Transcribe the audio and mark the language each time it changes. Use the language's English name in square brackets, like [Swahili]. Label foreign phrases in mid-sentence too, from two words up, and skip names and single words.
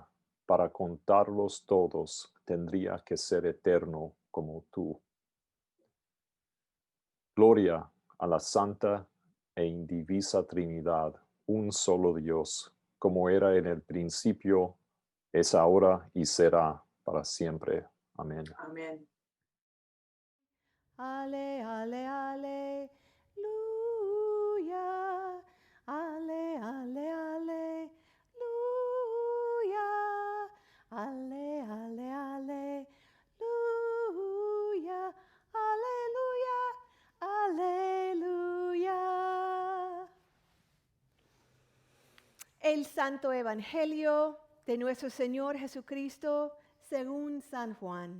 [Spanish] Para contarlos todos, tendría que ser eterno como tú. Gloria a la Santa e Indivisa Trinidad, un solo Dios, como era en el principio, es ahora y será para siempre. Amén. Amén. Ale, ale, aleluya. Ale, ale, aleluya. Ale, ale, aleluya. Aleluya, aleluya. El Santo Evangelio de nuestro Señor Jesucristo según San Juan.